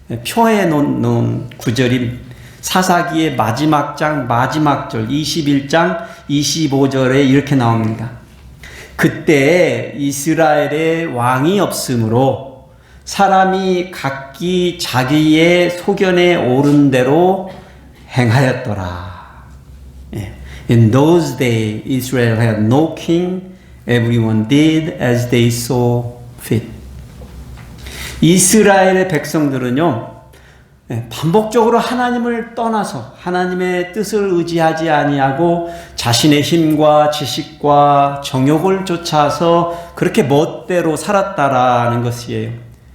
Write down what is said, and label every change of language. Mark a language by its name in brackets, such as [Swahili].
[Korean] 표해 놓은 구절이 사사기의 마지막 장 마지막 절 21장 25절에 이렇게 나옵니다. 그때 이스라엘에 왕이 없으므로 사람이 각기 자기의 소견에 오른 대로 행하였더라. [English] In those days Israel had no king. Everyone did as they saw fit. [Korean] 이스라엘의 백성들은요, 반복적으로 하나님을 떠나서 하나님의 뜻을 의지하지 아니하고 자신의 힘과 지식과 정욕을 쫓아서 그렇게 멋대로 살았다라는 것이에요.